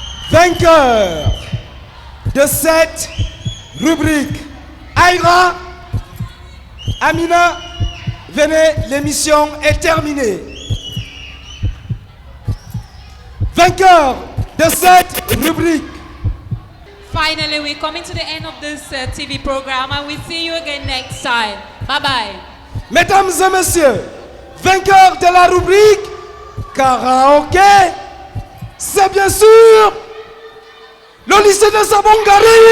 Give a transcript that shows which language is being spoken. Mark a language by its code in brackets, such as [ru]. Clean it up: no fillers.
[fr] Vainqueur de cette rubrique. Aïra, Amina, venez, l'émission est terminée. Vainqueur de cette rubrique. [en] Finally, we're coming to the end of this TV program and we'll see you again next time. Bye-bye. [fr] Mesdames et messieurs, vainqueur de la rubrique karaoké, c'est bien sûr le lycée de Sabongari.